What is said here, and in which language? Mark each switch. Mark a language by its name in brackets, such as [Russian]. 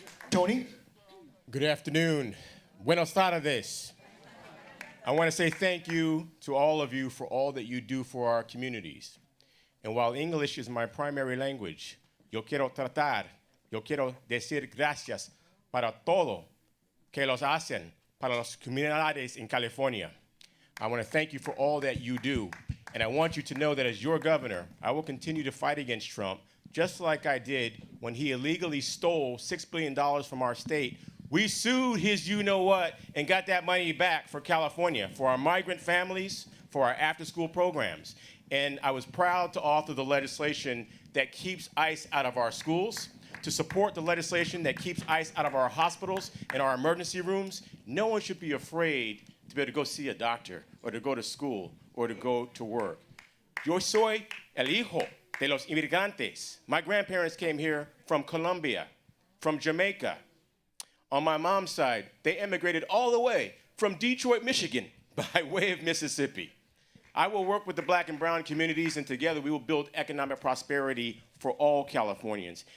[English] Tony? Good afternoon. [Spanish] Buenos tardes. [English] I want to say thank you to all of you for all that you do for our communities. And while English is my primary language, [Spanish] yo quiero decir gracias para todo que los hacen para las comunidades en California. [English] I want to thank you for all that you do. And I want you to know that as your governor, I will continue to fight against Trump, just like I did when he illegally stole $6 billion from our state. We sued his you-know-what and got that money back for California, for our migrant families, for our after-school programs. And I was proud to author the legislation that keeps ICE out of our schools, to support the legislation that keeps ICE out of our hospitals and our emergency rooms. No one should be afraid to be able to go see a doctor or to go to school or to go to work. [Spanish] Yo soy el hijo de los inmigrantes. [English] My grandparents came here from Colombia, from Jamaica. On my mom's side, they immigrated all the way from Detroit, Michigan, by way of Mississippi. I will work with the black and brown communities, and together we will build economic prosperity for all Californians.